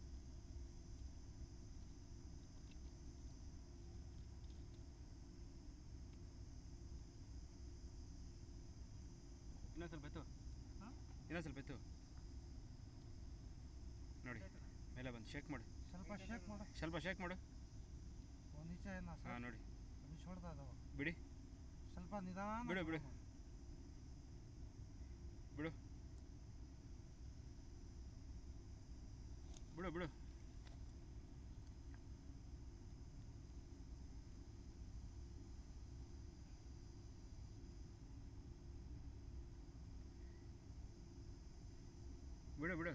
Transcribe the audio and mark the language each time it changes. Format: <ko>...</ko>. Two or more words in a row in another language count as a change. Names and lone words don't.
<kn>ಇನ್ನೊಂದು ಸ್ವಲ್ಪ ಎತ್ತು, ಇನ್ನೊಂದು ಸ್ವಲ್ಪ ಎತ್ತು. ನೋಡಿ ಮೇಲೆ ಬಂದು ಶೇಕ್ ಮಾಡು, ಸ್ವಲ್ಪ ಶೇಕ್ ಮಾಡು. ಸ್ವಲ್ಪ ಶೇಕ್ ಮಾಡು. ನೀಚೆ ಏನೋ ಹಾಂ ನೋಡಿ</kn> <hi>अभी छोड़ता था वो.</hi> <kn>ಬಿಡಿ, ಸ್ವಲ್ಪ ನಿಧಾನ ಬಿಡು ಬಿಡು ಬಿಡು ಬಿಡು ಬಿಡು. ಬಿಡು ಬಿಡು</kn>